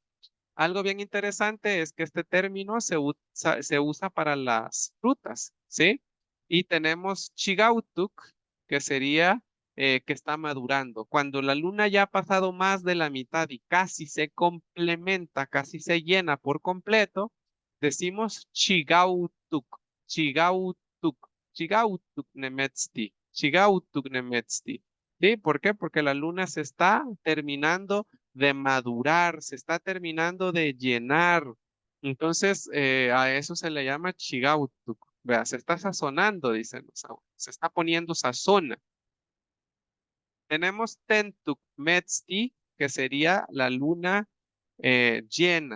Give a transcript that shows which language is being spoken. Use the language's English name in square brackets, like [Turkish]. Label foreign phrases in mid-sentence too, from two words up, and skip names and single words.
[Spanish] Algo bien interesante es que este término se usa para las frutas, ¿sí? Y tenemos chigautuk, que sería que está madurando. Cuando la luna ya ha pasado más de la mitad y casi se complementa, casi se llena por completo, decimos chigautuk, chigautuk, [Pipil] chigautuk nemetzti, chigautuk nemetzti. [Spanish] ¿Sí? ¿Por qué? Porque la luna se está terminando de madurar, se está terminando de llenar. Entonces, a eso se le llama chigautuk. Vea, se está sazonando, dicen los abuelos. Se está poniendo sazona. Tenemos [Pipil] tentuk metzti, [Spanish] que sería la luna llena.